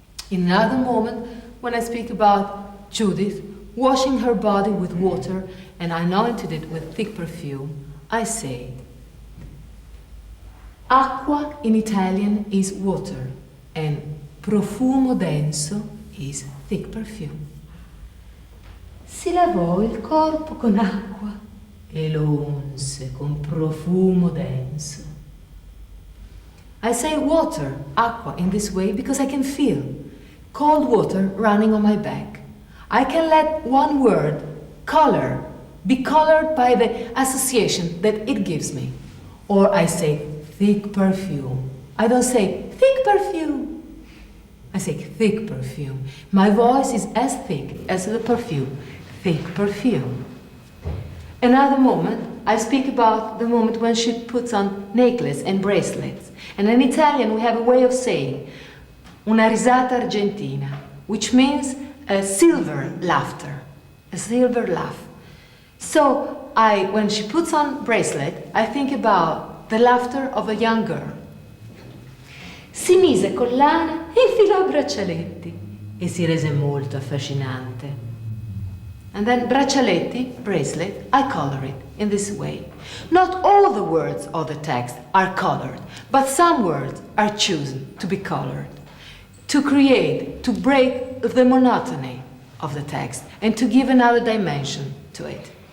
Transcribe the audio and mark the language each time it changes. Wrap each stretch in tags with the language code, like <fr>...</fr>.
<en>In another moment, when I speak about Judith washing her body with water and I anointed it with thick perfume, I say, Acqua in Italian is water, and</en> <it>profumo denso</it> <en>is thick perfume.</en> <it>Si lavò il corpo con acqua e lo unse con profumo denso.</it> <en>I say water, acqua, in this way because I can feel cold water running on my back. I can let one word, color, be colored by the association that it gives me. Or I say thick perfume. I don't say thick perfume. I say thick perfume. My voice is as thick as the perfume. Thick perfume. Another moment, I speak about the moment when she puts on necklace and bracelets. And in Italian we have a way of saying</en> <it>una risata argentina,</it> <en>which means a silver laughter, a silver laugh. So when she puts on bracelet, I think about the laughter of a young girl.</en> <it>Si mise collana e infilò braccialetti e si rese molto affascinante.</it> <en>And then braccialetti, bracelet, I color it in this way. Not all the words of the text are colored, but some words are chosen to be colored, to create, to break the monotony of the text and to give another dimension to it.</en>